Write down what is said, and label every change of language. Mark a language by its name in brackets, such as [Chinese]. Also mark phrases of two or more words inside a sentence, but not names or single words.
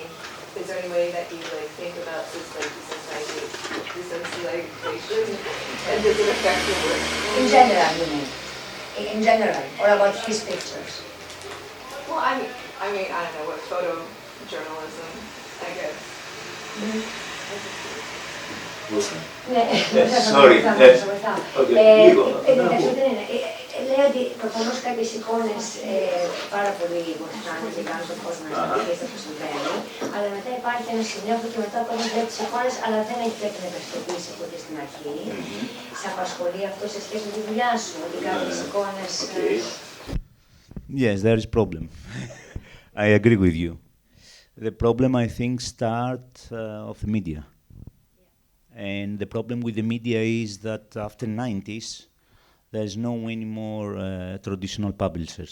[English] Is there any way that you think about this desensitization, and does it affect your work? In general, you mean? In general, or about his pictures? Well, I mean, I don't know what photojournalism, I guess. Sorry. [Greek] Λέω ότι προφανώς κάποιες εικόνες πάρα πολύ βοηθάνε και κάνουν τον κόσμο να συνεχίσει αυτό που συμβαίνει, αλλά μετά υπάρχει ένα σημείο που και μετά ο κόσμος βλέπει τις εικόνες, αλλά δεν έχει πρέπει να ευαισθητοποιήσει ποτέ στην αρχή. Σε απασχολεί αυτό σε σχέση με τη δουλειά σου, ότι κάποιες εικόνες... [English] Yes, there is problem. I agree with you. The problem, I think, starts of the media. And the problem with the media is that after 90s, there's no anymore traditional publishers.